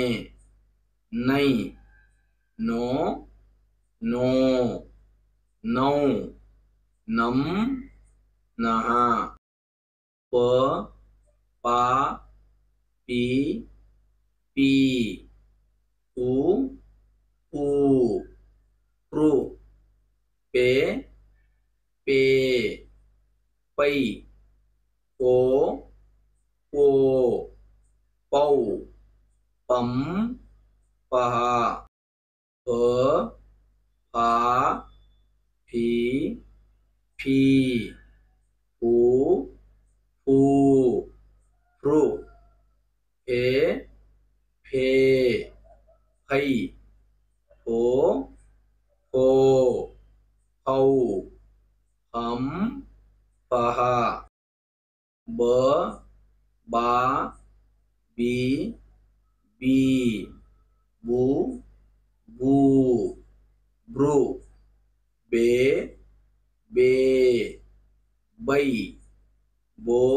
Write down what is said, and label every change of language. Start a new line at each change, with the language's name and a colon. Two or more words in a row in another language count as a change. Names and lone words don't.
Hindi: नै नो नो नौ नम नः प पा पी पी उ ऊ प्रू पे पे पै पो पो पौ पम पह प फा फी फी फू फू फ्रू फे फे फै फो फो फौ हम पह ब बा बी बी बू बू ब्रू बे बे बै बो